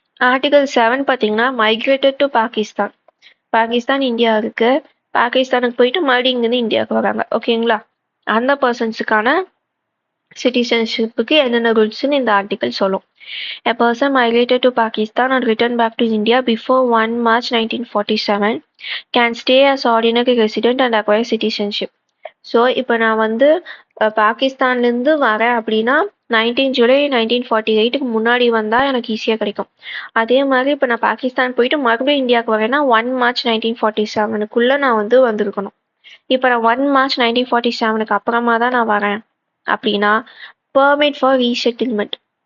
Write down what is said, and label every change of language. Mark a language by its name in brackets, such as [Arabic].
[Tamil] Article 7 பார்த்தீங்கன்னா migrated to Pakistan. Pakistan India இருக்கு. பாகிஸ்தானுக்கு போயிட்டு மறுபடியும் இங்கிருந்து இந்தியாவுக்கு வராங்க. ஓகேங்களா? அந்த பர்சன்ஸுக்கான சிட்டிசன்ஷிப்புக்கு என்னென்ன ரூல்ஸ்னு இந்த ஆர்டிகல் சொல்லும். [English] A person migrated to Pakistan and returned back to India before 1 March 1947 can stay as ordinary resident and acquire citizenship. [Tamil] So இப்போ நான் வந்து பாகிஸ்தான்லேருந்து வரேன் அப்படின்னா ஜூலை 1948க்கு முன்னாடி வந்தால் எனக்கு ஈஸியாக கிடைக்கும். அதே மாதிரி இப்போ நான் பாகிஸ்தான் போயிட்டு மறுபடியும் இந்தியாவுக்கு வரேன்னா 1 மார்ச் 1947க்குள்ளே நான் வந்து வந்திருக்கணும். இப்போ நான் 1 மார்ச் 1947க்கு அப்புறமா தான் நான் வரேன் அப்படின்னா பெர்மிட் ஃபார் ரீசெட்டில்மெண்ட்.